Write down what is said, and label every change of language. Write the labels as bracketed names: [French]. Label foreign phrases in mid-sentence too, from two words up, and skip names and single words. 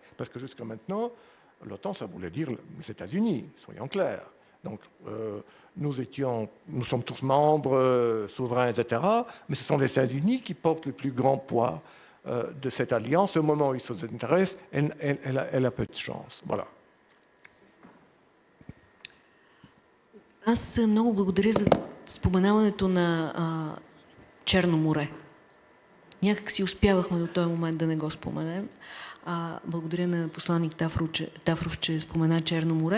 [French] Parce que jusqu'à maintenant, l'OTAN, ça voulait dire les États-Unis, soyons clairs. Donc, nous sommes tous membres, souverains, etc., mais ce sont les États-Unis qui portent le plus grand poids de cette alliance. Au moment où ils s'intéressent, elle a peu de chance. Voilà. [Bulgarian] Аз много благодаря за споменаването на Черно море. Някак си успявахме до този момент да не го споменем. Благодаря на посланник Тафров, че спомена Черно море.